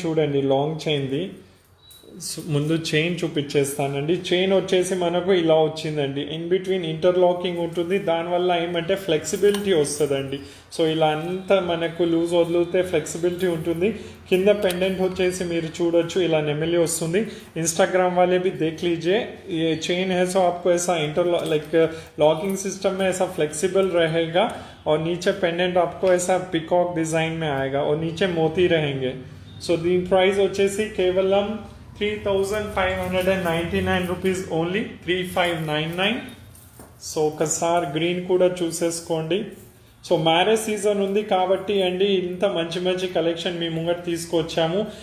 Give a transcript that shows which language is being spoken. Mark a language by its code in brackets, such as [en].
[te] చూడండి లాంగ్ చైన్ది. ముందు chain చూపించేస్తానండి. Chain వచ్చేసి మనకు ఇలా వచ్చిందండి. ఇన్ బిట్వీన్ ఇంటర్లాకింగ్ ఉంటుంది, దానివల్ల ఏమంటే ఫ్లెక్సిబిలిటీ వస్తుందండి. సో ఇలా అంతా మనకు లూజ్ వదిలితే ఫ్లెక్సిబిలిటీ ఉంటుంది. కింద పెండెంట్ వచ్చేసి మీరు చూడొచ్చు ఇలా నెమిలి వస్తుంది. [hi] इंस्टाग्राम वाले भी देख लीजिए, ये चेन है सो आपको ऐसा लाइक लॉकिंग सिस्टम में ऐसा फ्लेक्सिबल रहेगा और नीचे पेंडेंट आपको ऐसा पिकॉक डिजाइन में आएगा और नीचे मोती रहेंगे. [te] सो దీని ప్రైస్ వచ్చేసి కేవలం 3599 రూపీస్ ఓన్లీ, 3599. సో ఒకసారి గ్రీన్ కూడా చూసేసుకోండి. సో మ్యారేజ్ సీజన్ ఉంది కాబట్టి అండి ఇంత మంచి మంచి కలెక్షన్ మీ ముంగట తీసుకొచ్చాము.